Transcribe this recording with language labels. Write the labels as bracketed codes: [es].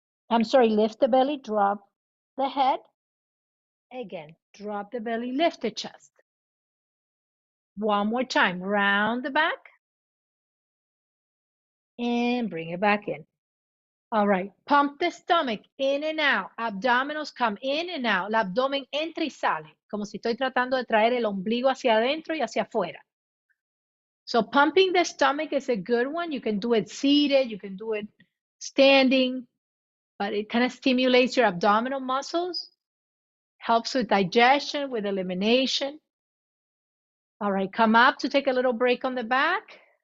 [en] Lift the belly, drop the head. Again, drop the belly, lift the chest. One more time, round the back. And bring it back in. All right, pump the stomach in and out. Abdominals come in and out. [es] El abdomen entra y sale. Como si estoy tratando de traer el ombligo hacia adentro y hacia afuera. [en] So pumping the stomach is a good one. You can do it seated. You can do it standing. But it kind of stimulates your abdominal muscles. Helps with digestion, with elimination. All right, come up to take a little break on the back.